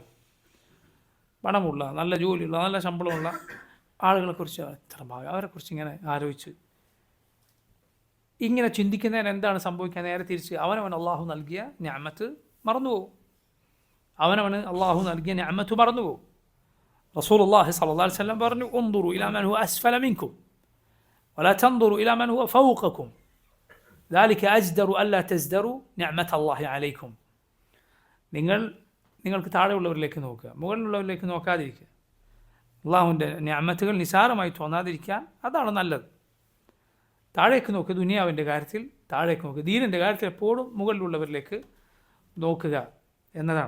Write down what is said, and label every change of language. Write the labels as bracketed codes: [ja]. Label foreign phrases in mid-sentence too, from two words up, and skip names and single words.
[ml] പണമുള്ള, നല്ല ജോലിയുള്ള, നല്ല ശമ്പളമുള്ള ആളുകളെക്കുറിച്ച് എത്ര ഭാഗ്യം, അവരെക്കുറിച്ച് ഇങ്ങനെ ആലോചിച്ച് ഇങ്ങനെ ചിന്തിക്കുന്നതിന് എന്താണ് സംഭവിക്കുക? നേരെ തിരിച്ച് അവനവൻ അള്ളാഹു നൽകിയ നിഅമത്ത് മറന്നുപോകും. അവനവന് അള്ളാഹു നൽകിയ നിഅമത്ത് മറന്നുപോകും. [ar] رسول الله صلى الله عليه وسلم [ml] പറഞ്ഞു, [ar] انظروا إلى من هو أسفل منكم ولا تنظروا إلى من هو فوقكم ذلك أجدر ألا تزدروا نعمة الله عليكم. [ml] നിങ്ങൾക്ക് താഴെയുള്ളവരിലേക്ക് നോക്കുക, മുകളിലുള്ളവരിലേക്ക് നോക്കാതിരിക്കുക. അള്ളാഹുവിൻ്റെ നിഅമത്തുകൾ നിസാരമായി തോന്നാതിരിക്കാൻ അതാണ് നല്ലത്. താഴേക്ക് നോക്കുക, ദുനിയാവിൻ്റെ കാര്യത്തിൽ താഴേക്ക് നോക്കുക, ദീനിൻ്റെ കാര്യത്തിൽ എപ്പോഴും മുകളിലുള്ളവരിലേക്ക് നോക്കുക എന്നതാണ്.